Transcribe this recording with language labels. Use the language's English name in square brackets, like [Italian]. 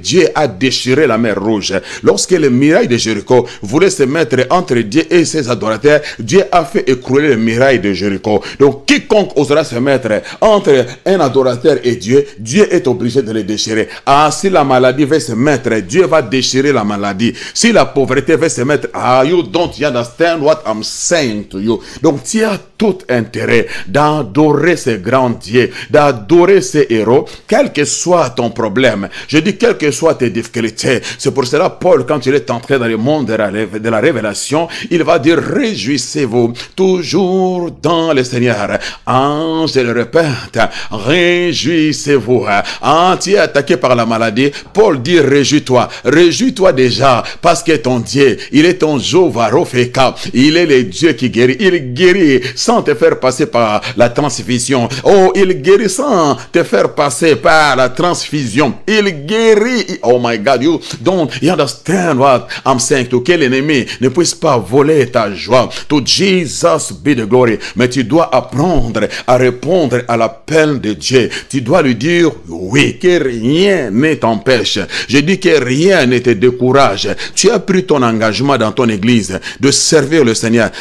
[French] Dieu a déchiré la mer Rouge. Lorsque le muraille de Jéricho voulait se mettre entre Dieu et ses adorateurs, Dieu a fait écrouler le muraille de Jéricho. Donc quiconque osera se mettre entre un adorateur et Dieu, Dieu est obligé de le déchirer. Ah, si la maladie veut se mettre, Dieu va déchirer la maladie. Si la pauvreté veut se mettre, ah, [English] you don't understand what I'm saying to you. [French] Donc tu as tout intérêt d'adorer ces grands dieux, d'adorer ces héros, quel que soit ton problème. Je dis quelles que soient tes difficultés. C'est pour cela Paul, quand il est entré dans le monde de la révélation, il va dire réjouissez-vous toujours dans le Seigneur. Ah, je le répète, réjouissez-vous. Ah, tu es attaqué par la maladie. Paul dit réjouis-toi. Réjouis-toi déjà parce que ton Dieu, il est ton Jéhovah Ropheka. Il est le Dieu qui guérit. Il guérit sans te faire passer par la transfusion. Oh, il guérit sans te faire passer par la transfusion. Il guérit. [English] Oh my God, you don't understand what I'm saying. [French] Que l'ennemi ne puisse pas voler ta joie. [English] To Jesus be the glory. [French] Mais tu dois apprendre à répondre à l'appel de Dieu. Tu dois lui dire oui, que rien ne t'empêche. Je dis que rien ne te décourage. Tu as pris ton engagement dans ton église de servir le Seigneur.